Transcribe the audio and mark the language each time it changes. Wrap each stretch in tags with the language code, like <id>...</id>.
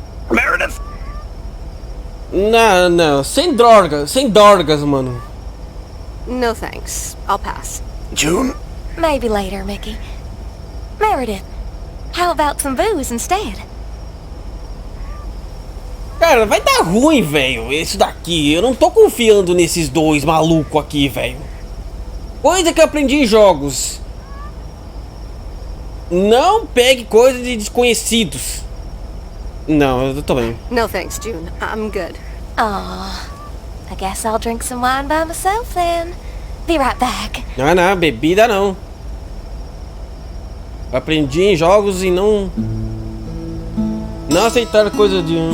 <en>Meredith!</en> <pt>Não. Sem drogas, mano.</pt> <en>No thanks. I'll pass. June? Maybe later, Mickey. Meredith, how about some booze instead?</en> <pt>Cara, vai dar ruim, velho, isso daqui. Eu não tô confiando nesses dois malucos aqui, velho. Coisa que eu aprendi em jogos. Não pegue coisas de desconhecidos. Não, eu tô bem.</pt> <en>No thanks, June. I'm good. Aw, I guess I'll drink some wine by myself then. Be right back.</en> <pt>Não, bebida não. Aprendi em jogos e não aceitar coisa de...</pt>